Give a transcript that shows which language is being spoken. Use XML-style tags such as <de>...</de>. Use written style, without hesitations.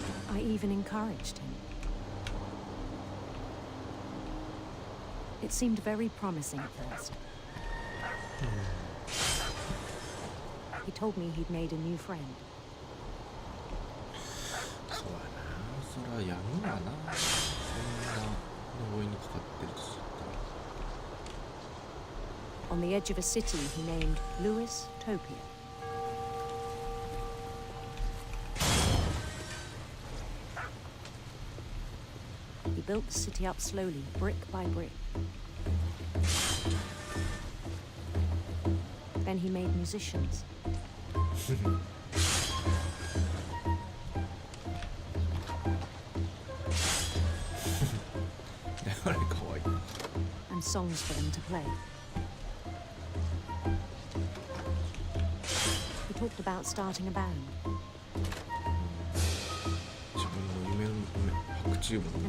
<en>I even encouraged him. It seemed very promising at first. He told me he'd made a new friend.</en> <ja>そうやな、そらやむわな、そんな呪いにかかってるとしたら。</ja> <en>On the edge of a city he named Lewis Topia. He built the city up slowly, brick by brick. Then he made musicians.</en> <ja>あれかわいい。</ja> <en>And songs for them to play. He talked about starting a band.</en> <ja>自分の夢の白チューブの</ja>